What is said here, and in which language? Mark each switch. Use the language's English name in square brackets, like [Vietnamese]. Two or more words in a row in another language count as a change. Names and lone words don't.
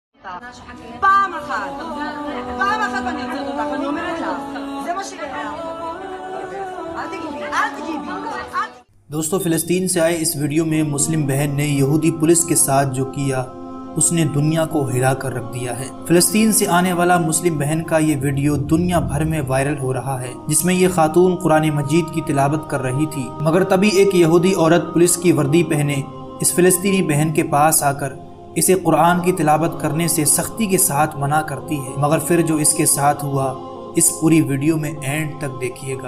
[Hebrew] פעם אחת ואני יוצאת אותך, אני אומרת לך, זה מה שקרה. אל תגיבי. [Urdu] دوستو فلسطین سے آئے اس ویڈیو میں مسلم بہن نے یہودی پولیس کے ساتھ جو کیا اس نے دنیا کو ہلا کر رکھ دیا ہے۔ فلسطین سے آنے والا مسلم بہن کا یہ ویڈیو دنیا بھر میں وائرل ہو رہا ہے، جس میں یہ خاتون قرآن مجید کی تلاوت کر رہی تھی، مگر تبھی ایک یہودی عورت پولیس کی وردی پہنے اس فلسطینی بہن کے پاس آ کر اسے قرآن کی تلاوت کرنے سے سختی کے ساتھ منع کرتی ہے، مگر پھر جو اس کے ساتھ ہوا اس پوری ویڈیو میں اینڈ تک دیکھیے گا۔